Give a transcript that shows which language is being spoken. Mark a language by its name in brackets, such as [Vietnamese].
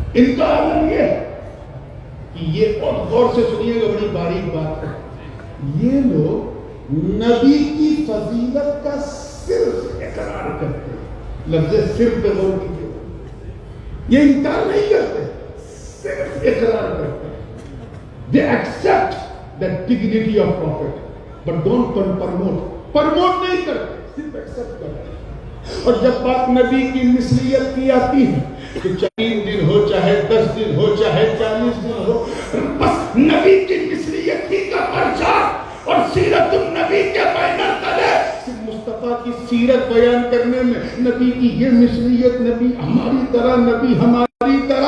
[Hindi] इनका आलम ये है कि ये, और गौर से सुनिएगा, बड़ी बारीक बात है, ये लोग नबी की फजीलत का सिर्फ इकरार करते हैं। लफ्ज़ सिर्फ पे गौर कीजिए, ये इनकार नहीं करते, सिर्फ इकरार करते हैं। [English] They accept the dignity of prophet, but don't promote [Hindi] नहीं करते, सिर्फ एक्सेप्ट करते हैं। और जब बात नबी की मिसलियत की आती है तो 3 दिन हो, चाहे 10 दिन हो, चाहे 40 दिन हो, बस नबी की मिसलियत ही का प्रचार और सीरत नबी के बैनर तले मुस्तफा की सीरत बयान करने में नबी की ये मिसलियत, नबी हमारी तरह, नबी हमारी तरह।